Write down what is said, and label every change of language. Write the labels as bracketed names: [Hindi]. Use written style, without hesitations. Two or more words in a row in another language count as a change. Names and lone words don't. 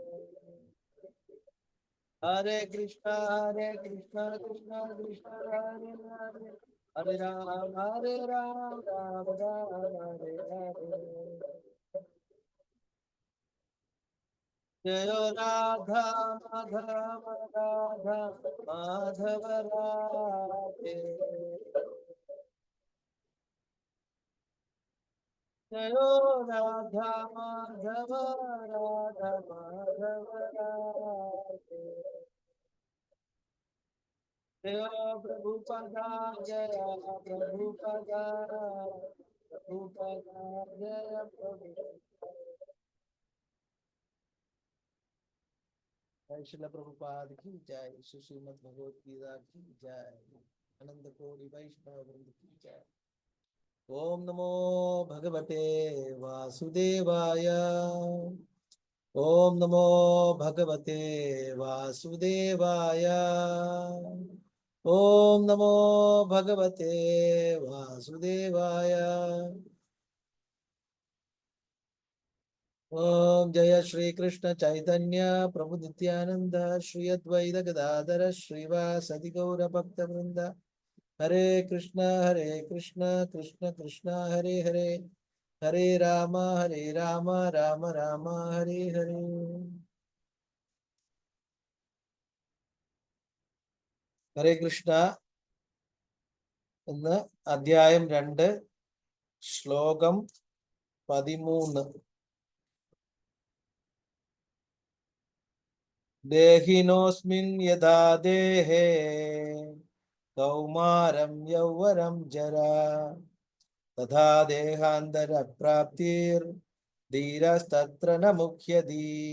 [Sanskrit] हरे कृष्ण कृष्ण कृष्ण हरे हरे। हरे राम राम राम हरे हरे। जय राधा माधव राधा माधव राधे। जय राधा माधव राधा माधव राधे। जय प्रभुपदा जय प्रभुपदा प्रभुपदा जय प्रभु। [Hindi] जय श्रील प्रभुपाद की जय। श्रीमद् भगवद गीता की जय। आनंद कोटि वैष्णव वृंद की जय। [Sanskrit] ओम नमो भगवते वासुदेवाय। ओम नमो भगवते वासुदेवाय। ओम नमो भगवते वासुदेवाय। ओम जय श्री कृष्ण चैतन्य प्रभु नित्यानंद श्री अद्वैत गदाधर श्रीवासदि गौर भक्त वृंद। हरे कृष्ण कृष्ण कृष्ण हरे हरे। हरे राम राम राम हरे हरे। [Malayalam] ഹരേ കൃഷ്ണ എന്ന് അധ്യായം 2 ശ്ലോകം 13. [Sanskrit] ദേഹിനോസ്മിൻ യഥാ ദേഹേ കൗമാരം യൗവനം ജരാ തഥാ ദേഹാന്തര പ്രാപ്തിർ ധീരസ്തത്ര ന മുഹ്യതി.